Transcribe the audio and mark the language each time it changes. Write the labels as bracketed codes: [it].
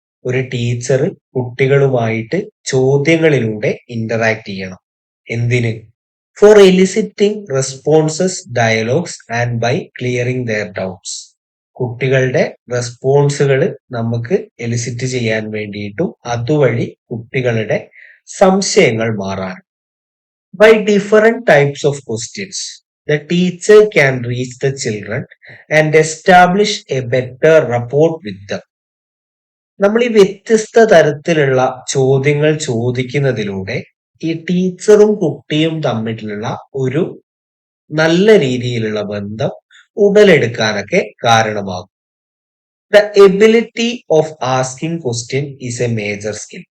[ml] ഒരു teacher കുട്ടികളുമായിട്ട് ചോദ്യങ്ങളിലൂടെ interact ചെയ്യണം. എന്തിന്? [en] For eliciting responses, dialogues and by clearing their doubts. [ml] കുട്ടികളുടെ റെസ്പോൺസുകൾ നമുക്ക് എലിസിറ്റ് ചെയ്യാൻ വേണ്ടിയിട്ടും അതുവഴി കുട്ടികളുടെ സംശയങ്ങൾ മാറാൻ. [en] By different types of questions, the teacher can reach the children and establish a better rapport with them. [ml] നമ്മൾ ഈ വ്യത്യസ്ത തരത്തിലുള്ള ചോദ്യങ്ങൾ ചോദിക്കുന്നതിലൂടെ ഈ ടീച്ചറും കുട്ടിയും തമ്മിലുള്ള ഒരു നല്ല രീതിയിലുള്ള ബന്ധം ഉടലെടുക്കാനൊക്കെ കാരണമാകും. [en] The ability of asking question is a major skill.